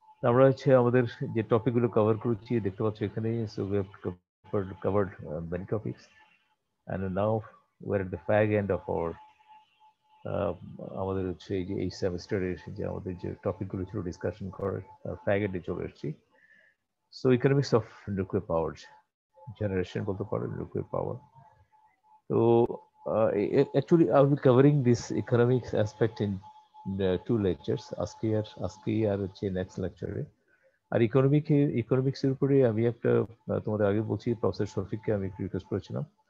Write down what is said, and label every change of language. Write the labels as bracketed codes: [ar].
[bn] আমরা হচ্ছে আমাদের যে টপিকগুলো কভার করেছি দেখতে পাচ্ছি এখানে, [en] so we have covered many topics, and now we're at the fag end of our [bn] আমাদের হচ্ছে এই সেমিস্টারের যে আমাদের যে টপিকগুলো ছিল ডিসকাশন করার, ফ্যাগ এন্ডে চলে এসেছি। So economics of nuclear power generation বলতে পারো, নিউক্লিয়ার পাওয়ার। [en] তো actually I'll be covering this economics aspect in the 2 lectures, [bn] আজকে আর হচ্ছে নেক্সট লেকচারে। আর ইকোনমিক্সের উপরে আমি একটা তোমাদের আগে বলছি, প্রফেসর শফিককে আমি একটু রিকোয়েস্ট করেছিলাম।